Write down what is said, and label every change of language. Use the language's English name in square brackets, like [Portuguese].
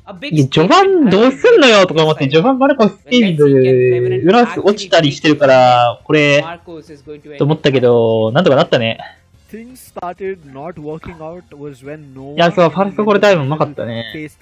[Japanese] いや、序盤どうすんのよとか思って、序盤バルコスピード裏落ちたりしてるから、これ、と思ったけど、なんとかなったね。 [English] Things started not working out was when Noah [Japanese] いや、そう、ファーストゴールタイムうまかったね。